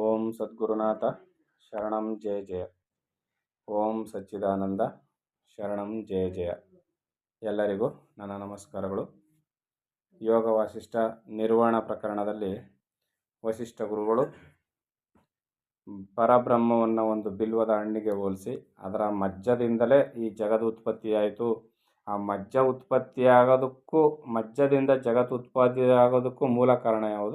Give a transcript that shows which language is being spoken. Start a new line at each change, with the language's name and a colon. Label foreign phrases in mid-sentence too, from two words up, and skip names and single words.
Sanskrit: ಸದ್ಗುರುನಾಥ ಶರಣಂ ಜಯ ಜಯ. ಓಂ ಸಚ್ಚಿದಾನಂದ ಶರಣಂ ಜಯ ಜಯ.
Kannada: ಎಲ್ಲರಿಗೂ ನನ್ನ ನಮಸ್ಕಾರಗಳು. ಯೋಗ ವಾಸಿಷ್ಠ ನಿರ್ವಾಣ ಪ್ರಕರಣದಲ್ಲಿ ವಸಿಷ್ಠ ಗುರುಗಳು ಪರಬ್ರಹ್ಮವನ್ನು ಒಂದು ಬಿಲ್ವದ ಹಣ್ಣಿಗೆ ಹೋಲಿಸಿ ಅದರ ಮಜ್ಜದಿಂದಲೇ ಈ ಜಗದ ಉತ್ಪತ್ತಿಯಾಯಿತು, ಆ ಮಜ್ಜ ಉತ್ಪತ್ತಿಯಾಗೋದಕ್ಕೂ ಮಜ್ಜದಿಂದ ಜಗತ್ತು ಉತ್ಪತ್ತಿಯಾಗೋದಕ್ಕೂ ಮೂಲ ಕಾರಣ ಯಾವುದು?